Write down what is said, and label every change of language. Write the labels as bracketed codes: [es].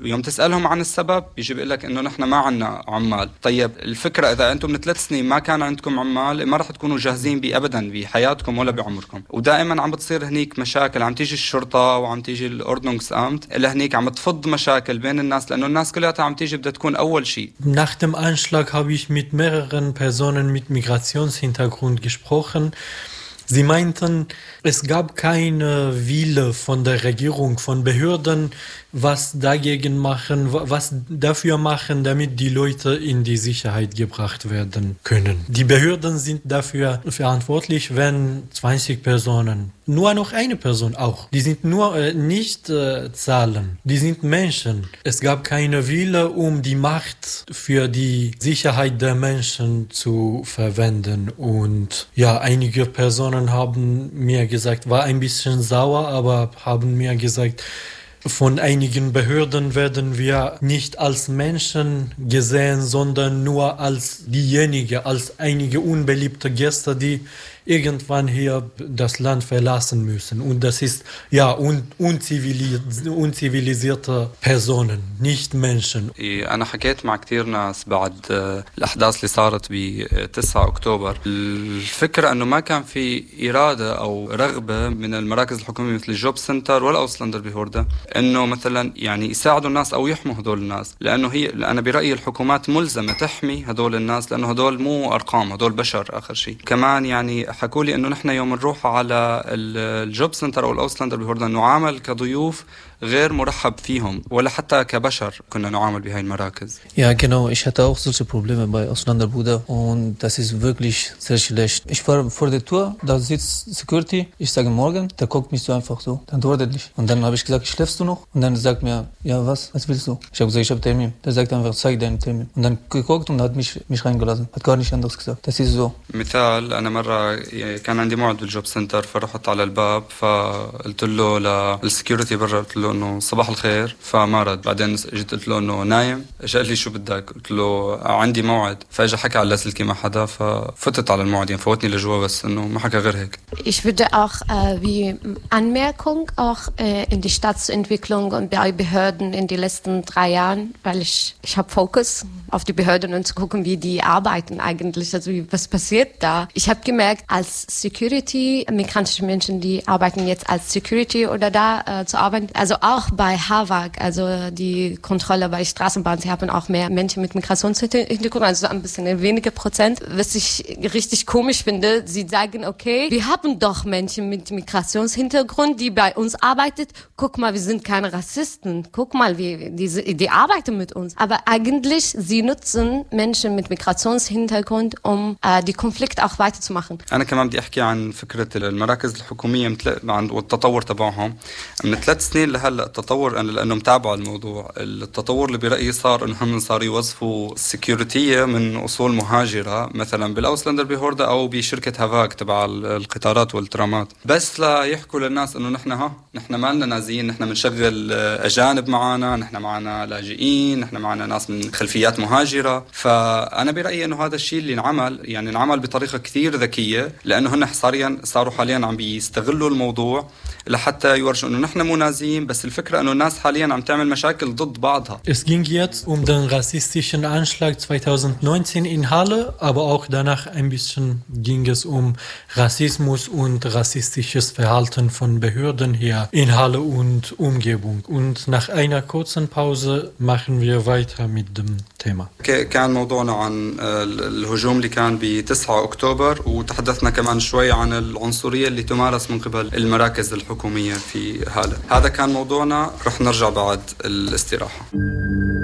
[ar] ويوم تسألهم عن السبب يجي بيقولك أنه نحن ما عنا عمال. طيب الفكرة إذا أنتم من 3 سنين ما كان عندكم عمال, ما رح تكونوا جاهزين بأبدا بحياتكم ولا بعمركم. ودائما عم بتصير هنيك مشاكل, عم تيجي الشرطة وعم تيجي الأردنونكس أمت لهنيك عم تفض مشاكل بين الناس, لأنه الناس كلها عم تيجي بدها تكون أول شيء. [de] Nach dem Anschlag habe ich mit mehreren Personen mit Migrationshintergrund gesprochen. Sie meinten, es gab keine Wille von der Regierung, von Behörden, was dafür machen, damit die Leute in die Sicherheit gebracht werden können. Die Behörden sind dafür verantwortlich, wenn 20 Personen, nur noch eine Person auch, die sind nur nicht Zahlen, die sind Menschen. Es gab keine Wille, um die Macht für die Sicherheit der Menschen zu verwenden. Und ja, einige Personen haben mir gesagt, war ein bisschen sauer, aber haben mir gesagt, von einigen Behörden werden wir nicht als Menschen gesehen, sondern nur als diejenige, als einige unbeliebte Gäste, die irgendwann hier das Land verlassen müssen. Und das ist, ja, unzivilisierte Personen, nicht Menschen. [ar] أنا حكيت مع كتير ناس بعد الأحداث اللي صارت ب 9 أكتوبر. الفكرة أنه ما كان في إرادة أو رغبة من المراكز الحكومية مثل الجوب سنتر ولا أوسلندر بهوردة أنه مثلا يعني يساعدوا الناس أو يحموا هذول الناس. لأنه هي, أنا برأيي الحكومات ملزمة تحمي هذول الناس, لأنه هذول مو أرقام, هذول بشر آخر شيء. كمان يعني حكوا لي انه نحن يوم نروح على الجوب سنتر او الاوسلندر بهوردة نعامل كضيوف غير مرحب فيهم, ولا حتى كبشر كنا نعامل بهاي المراكز. [de] Ja, genau, ich hatte auch solche Probleme bei Auslander Buda und das ist wirklich sehr schlecht. Ich war vor der Tour, da sitzt Security, ich sage morgen, der guckt mich so einfach so, dann dort nicht. Und dann habe ich gesagt, schläfst du noch? Und dann sagt mir, ja, was willst du? Ich habe gesagt, ich habe Termin. Der sagt einfach, zeig deinen Termin. Und dann geguckt und hat mich reingelassen, hat gar nicht anders gesagt. Das ist so. [ar] مثال, أنا مرة كان عندي موعد بالجوب سنتر, فرحت على الباب فقلت له للسكيورتي برا, قلت له انه صباح الخير, فما رد. بعدين جيت قلت له انه نايم, اجى قال لي شو بدك, قلت له عندي موعد, فاجى حكى على اللاسلكي مع حدا, ففتت على الموعد, يعني فوتني لجوا, بس انه ما حكى غير هيك. [de] Ich würde auch wie Anmerkung auch in die Stadtentwicklung und bei Behörden in die letzten 3 Jahren, weil ich habe Fokus auf die Behörden und zu gucken, wie die arbeiten eigentlich, also was passiert da. Ich habe gemerkt, als Security, migrantische Menschen, die arbeiten jetzt als Security oder da zu arbeiten, also auch bei HAVAG, also die Kontrolle bei Straßenbahn, sie haben auch mehr Menschen mit Migrationshintergrund, also ein bisschen weniger Prozent. Was ich richtig komisch finde, sie sagen, okay, wir haben doch Menschen mit Migrationshintergrund, die bei uns arbeitet. Guck mal, wir sind keine Rassisten. Guck mal, die arbeiten mit uns. Aber eigentlich, sie nutzen Menschen mit Migrationshintergrund, um die Konflikte auch weiterzumachen. [ar] أنا كمان بدي أحكي عن فكرة المراكز الحكومية والتطور تبعهم من 3 سنين لهلا. التطور, أنا لأنه متابع الموضوع, التطور اللي برأيي صار أنهم صاروا يوظفوا السكيورتية من أصول مهاجرة مثلا بالأوسلندر بهوردة أو بشركة هافاك تبع القطارات والترامات, بس لا يحكوا للناس أنه نحن ما لنا نازيين, نحن منشغل أجانب معنا, نحن معنا لاجئين, نحن معنا ناس من خلفيات مهاجرة. فأنا برأيي أنه هذا الشيء اللي نعمل يعني نعمل بطريقة كثير ذكية, لأنه هن صاروا حاليا عم بيستغلوا الموضوع لحتى يورجوا أنه نحن مو نازيين, بس [de] Es ging jetzt um den rassistischen Anschlag 2019 in Halle, aber auch danach ein bisschen ging es um Rassismus und rassistisches Verhalten von Behörden hier in Halle und Umgebung. Und nach einer kurzen Pause machen wir weiter mit dem Thema. [ar] كان موضوعنا عن الهجوم اللي كان ب 9 اكتوبر وتحدثنا كمان شوي عن العنصريه اللي تمارس من قبل المراكز الحكوميه في هاله هذا كان موضوعنا رح نرجع بعد الاستراحه